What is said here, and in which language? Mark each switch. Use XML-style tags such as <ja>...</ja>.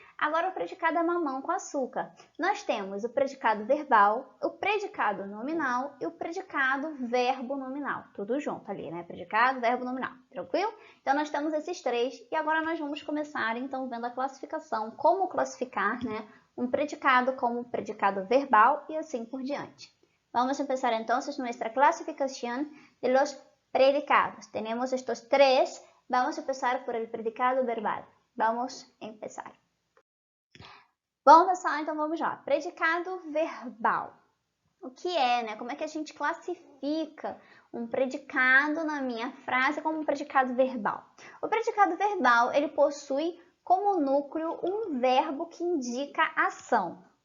<pt>Agora, o predicado é mamão com açúcar. Nós temos o predicado verbal, o predicado nominal e o predicado verbo nominal. Tudo junto ali, né? Predicado, verbo, nominal. Tranquilo? Então, nós temos esses três e agora nós vamos começar, então, vendo a classificação, como classificar, né? Um predicado como predicado verbal</pt> <es>y así</es> <pt>por diante.</pt> <es>Vamos a empezar entonces nuestra clasificación de los predicados. Tenemos estos tres. Vamos a empezar por el predicado verbal. Vamos a empezar.</es> <pt>Bom, pessoal, então vamos lá. Predicado verbal. O que é, né? Como é que a gente classifica um predicado na minha frase como um predicado verbal? O predicado verbal, ele possui como núcleo um verbo que indica ação.</pt>